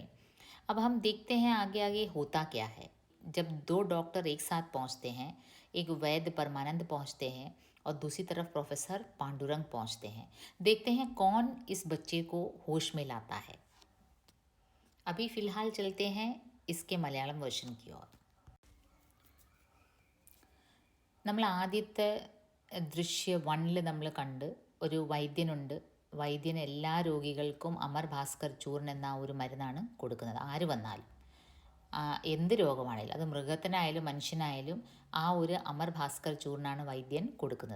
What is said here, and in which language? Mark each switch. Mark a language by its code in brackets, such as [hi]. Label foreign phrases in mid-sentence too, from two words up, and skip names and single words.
[hi] अब हम देखते हैं आगे आगे होता क्या है। जब दो डॉक्टर एक साथ पहुंचते हैं, एक वैद्य परमानंद पहुंचते हैं और दूसरी तरफ प्रोफेसर पांडुरंग पहुंचते हैं, देखते हैं कौन इस बच्चे को होश में लाता है। अभी फ़िलहाल चलते हैं इसके मलयाളം വേർഷൻ की ओर। [ml] നമ്മൾ ആദ്യത്തെ ദൃശ്യ 1 നമ്മൾ കണ്ട് ഒരു വൈദ്യനുണ്ട്. വൈദ്യൻ എല്ലാ രോഗികൾക്കും അമർ ഭാസ്കർ ചൂർൺ എന്ന ഒരു മരുന്നാണ് കൊടുക്കുന്നത്. ആര് വന്നാലും എന്ത് രോഗമാണെങ്കിലും, അത് മൃഗത്തിനായാലും മനുഷ്യനായാലും ആ ഒരു അമർ ഭാസ്കർ ചൂർണ്ണാണ് വൈദ്യൻ കൊടുക്കുന്നത്.